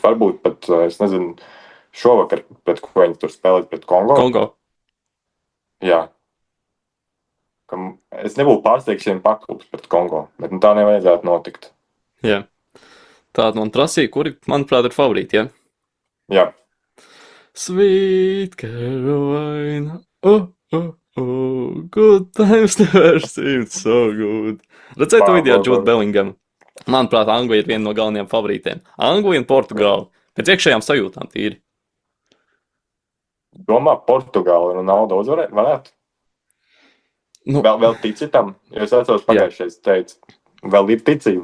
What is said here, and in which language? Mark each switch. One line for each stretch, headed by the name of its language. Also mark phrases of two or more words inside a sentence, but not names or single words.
Latvian: Varbūt pat, es nezinu, šovakar pret ko viņi tur spēlēt pret Kongo. Jā. Es nebūtu pārsteigts, ja viņi paklups pret Kongo, bet tā nevajadzētu notikt. Jā. Tāda man prasīja, kuri, manuprāt, ir favorīti, ja? Jā.
English: Sweet Carolina, good times never seemed so good.
Latvian: Redzēju to video ar Jude Bellingham. Manuprāt, Anglija ir viena no galvenajiem favorītiem. Anglija un Portugāla. Pēc iekšējām sajūtām tīri. Domā, Portugāla un Ronaldo uzvarēt varētu? Nu, vēl tici tam? Jo es atceros pagājušais teicu, vēl ir ticība.